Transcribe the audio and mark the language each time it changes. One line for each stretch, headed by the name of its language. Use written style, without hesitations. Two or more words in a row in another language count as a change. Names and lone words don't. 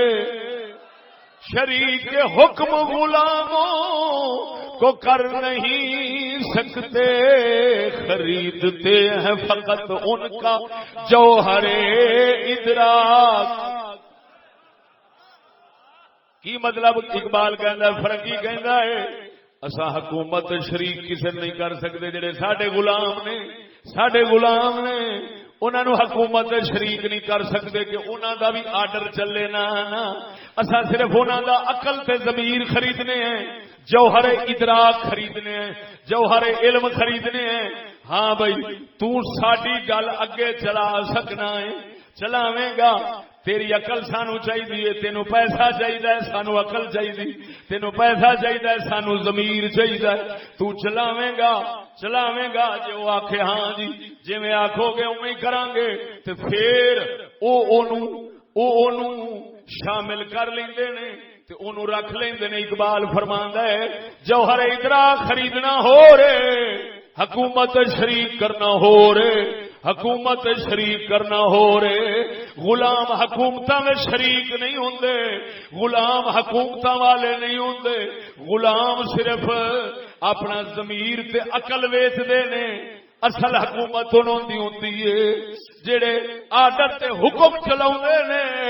Urdu: شریک کے حکم غلاموں کو کر نہیں سکتے، خریدتے ہیں فقط ان کا جوہر ادراک۔
Punjabi: کی مطلب اقبال کہندا ہے، فرنگی کہندا ہے اسا حکومت شریک کسے نہیں کر سکتے، جڑے ساڈے غلام نے انہاں نو حکومت شریک نہیں کر سکتے کہ انہاں دا بھی آرڈر چلے نا۔ اسا صرف انہاں دا عقل تے ضمیر خریدنے ہیں، جوہر ادراک خریدنے ہیں، جوہر علم خریدنے ہیں۔ ہاں بھائی تو ساڈی گل اگے چلا سکنا ہے، چلاویں گا، تیری عقل سانو چاہیے، تینوں پیسہ چاہیے، سانو عقل چاہیے، تینوں پیسہ چاہیے، سانو ضمیر چاہیے، تو چلاویں گا جو وہ آکھے ہاں جی جی میں آکھو گے اویں کران گے، تے پھر او شامل کر لیندے نے تے اونوں رکھ لیندے نے۔ اقبال فرماندا ہے جوہر ادراک خریدنا ہو رے، حکومت شریک کرنا ہو رے، حکومت شریک کرنا ہو رہے۔ غلام حکومتاں میں شریک نہیں ہوندے، غلام حکومتاں والے نہیں ہوندے، غلام صرف اپنا ضمیر تے عقل ویچدے نے۔ اصل حکومت انہوں دی ہوندی ہے جڑے آرڈر تے حکم چلاوندے نے۔